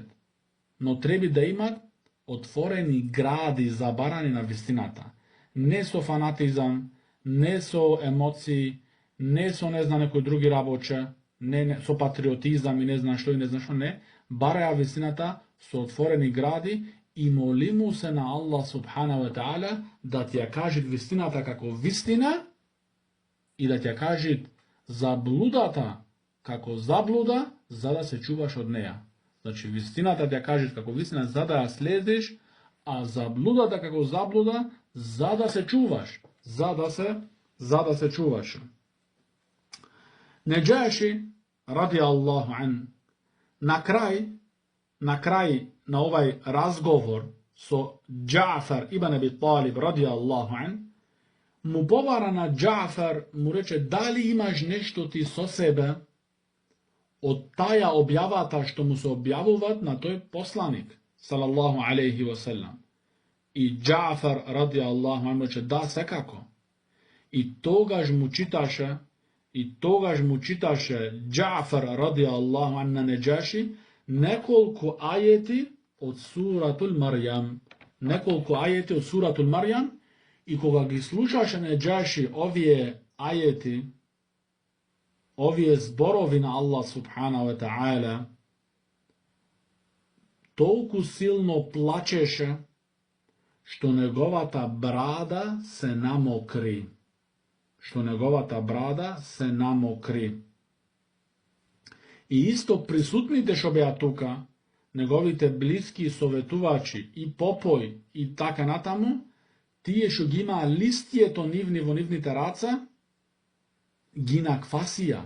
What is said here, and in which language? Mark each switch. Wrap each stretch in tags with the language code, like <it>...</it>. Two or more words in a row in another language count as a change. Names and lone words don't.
<mk>Но треба да имат отворени гради за барање на вистината. Не со фанатизам, не со емоции, не со не знам некои други работче, не со патриотизам и не знам што, не. Бараја вистината со отворени гради и моли му се на</mk> <ar>الله سبحانه وتعالى</ar> <mk>да ти ја кажи вистината како вистина и да ти ја кажи заблудата како заблуда, за да се чуваш од неја. Значи, вистината ти ја кажи како вистина, за да ја следиш, а заблудата како заблуда, за да се чуваш. За да се чуваш. Неџаши,</mk> <ar>رضي الله عنه,</ar> <mk>на крај на овај разговор со Џафар ибн Аби Талиб,</mk> <ar>رضي الله عنه,</ar> <mk>му побара на Џафар, му рече, дали имаш нешто ти со себе од таја објавата што му се објавуваат на тој посланик,</mk> <ar>صلى الله عليه وسلم.</ar> <mk>И Џафар,</mk> <ar>رضي الله عنه,</ar> <mk>рече, да, секако. И тогаш му читаше Џафар,</mk> <ar>رضي الله عنه,</ar> <mk>на Неџаши, неколку ајети од суратул Марјам. И кога ги слушаше Неџаши овие ајети, овие зборови на</mk> <ar>الله سبحانه وتعالى,</ar> <mk>толку силно плачеше, што неговата брада се намокри. И исто присутните што беа тука, неговите блиски советувачи и попој и така натаму, тие што ги имаа листието нивни во нивните раца, ги наквасија.</mk>